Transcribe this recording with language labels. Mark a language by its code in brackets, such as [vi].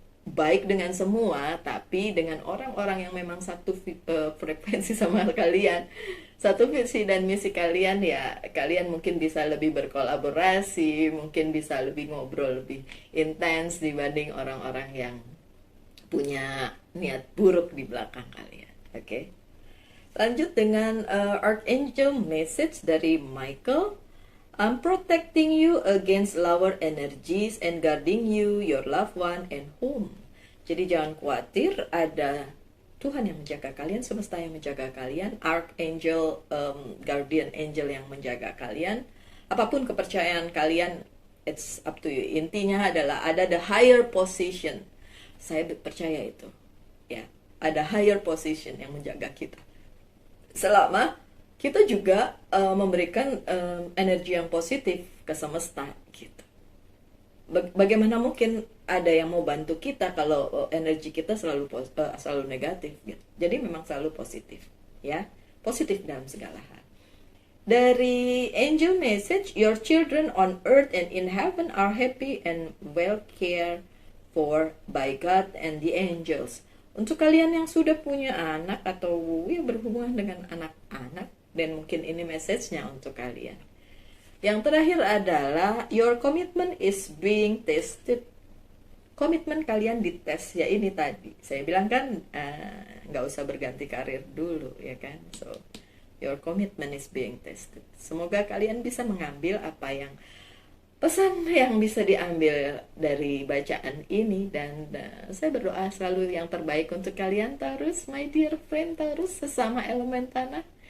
[id] Baik dengan semua, tapi dengan orang-orang yang memang satu frekuensi sama kalian, satu visi dan misi kalian, ya kalian mungkin bisa lebih berkolaborasi, mungkin bisa lebih ngobrol lebih intens dibanding orang-orang yang punya niat buruk di belakang kalian. Oke. Lanjut dengan Archangel message dari Michael. [en] I'm protecting you against lower energies and guarding you, your loved one, and home. [id] Jadi jangan khawatir, ada Tuhan yang menjaga kalian, semesta yang menjaga kalian, Archangel, guardian angel yang menjaga kalian. Apapun kepercayaan kalian, [en] it's up to you. [id] Intinya adalah ada [en] the higher position. [id] Saya percaya itu. Ya, ada [en] higher position [id] yang menjaga kita. Selama kita juga memberikan energi yang positif ke semesta gitu. Bagaimana mungkin ada yang mau bantu kita kalau energi kita selalu negatif gitu. Jadi memang selalu positif, ya. Positif dalam segala hal. Dari [en] angel message, your children on earth and in heaven are happy and well cared for by God and the angels. [id] Untuk kalian yang sudah punya anak atau ya berhubungan dengan anak-anak, dan mungkin ini message-nya untuk kalian. Yang terakhir adalah [en] your commitment is being tested. [id] Komitmen kalian dites, ya ini tadi. Saya bilang kan nggak usah berganti karir dulu, ya kan. [en] So, your commitment is being tested. [id] Semoga kalian bisa mengambil apa yang pesan yang bisa diambil dari bacaan ini, dan saya berdoa selalu yang terbaik untuk kalian Taurus, [en] my dear friend Taurus, [id] sesama elemen tanah.